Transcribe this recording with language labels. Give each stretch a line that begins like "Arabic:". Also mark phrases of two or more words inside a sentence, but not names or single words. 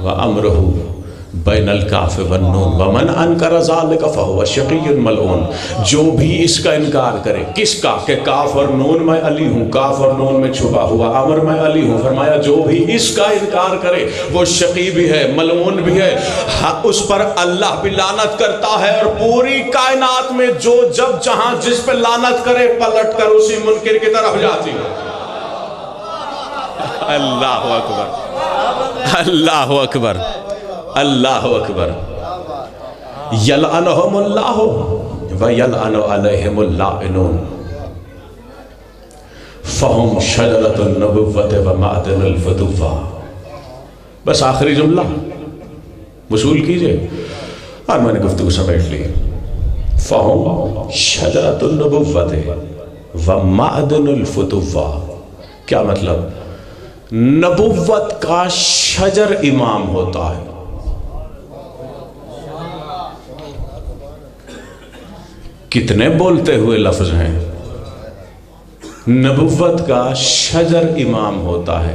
Arabic: وأمره بين الكاف والنون ومن أنكر ذلك فهو شقي ملعون.
Hindi: जो भी इसका इनकार करे, किसका? कि काफ और नून मैं अली हूँ, काफ और नून में छुपा हुआ अमर मैं अली हूँ। फरमाया जो भी इसका इनकार करे वो शक़ी भी है, मलऊन भी है, उस पर अल्लाह भी लानत करता है। और पूरी कायनात में जो जब जहाँ जिस पर लानत करे पलट कर उसी मुनकिर की तरफ जाती है।
Arabic: الله أكبر، الله أكبر، الله أكبر. يلعنهم الله ويلعن عليهم اللاعنون فهم شجرة النبوة ومعدن الفتوة.
Hindi: बस आखिरी जुमला वसूल कीजिए और मैंने गुफ्तगू समेट ली।
Arabic: فهم شجرة النبوة ومعدن الفتوة.
Hindi: क्या मतलब? नबुव्वत का शजर इमाम होता है। कितने बोलते हुए लफ्ज हैं। नबुव्वत का शजर इमाम होता है।